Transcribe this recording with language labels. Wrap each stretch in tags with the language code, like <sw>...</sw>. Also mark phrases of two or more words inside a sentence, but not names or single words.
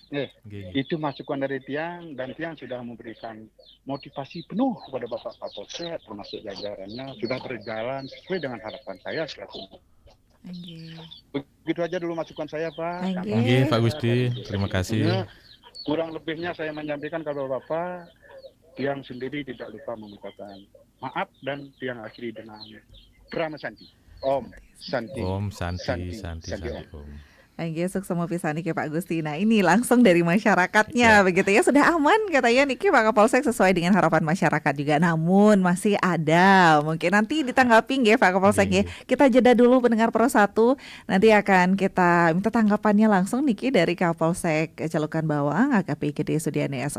<id>Itu masukan dari Tiang, dan Tiang sudah memberikan motivasi penuh kepada Bapak Kapolsek, termasuk jajarannya sudah berjalan sesuai dengan harapan saya selaku. Begitu aja dulu masukan saya, Pak. Nggih, Pak Gusti. Terima kasih. Kurang lebihnya saya menyampaikan kalau Bapak Tiang sendiri tidak lupa mengucapkan maaf dan Tiang akhiri dengan Krama Santi.</id> <sa>Om Santi. Om Santi, Santi, Om.</sa> <ban>Sukses sama pisan niki Pak Gusti.</ban> <id>Nah ini langsung dari masyarakatnya begitu ya, sudah aman katanya niki Pak Kapolsek sesuai dengan harapan masyarakat juga. Namun masih ada mungkin nanti ditanggapi nggih Pak Kapolsek ya. Kita jeda dulu pendengar Pro 1. Nanti akan kita minta tanggapannya langsung niki dari Kapolsek Celukan Bawang AKP Gede Sudiane S.</id>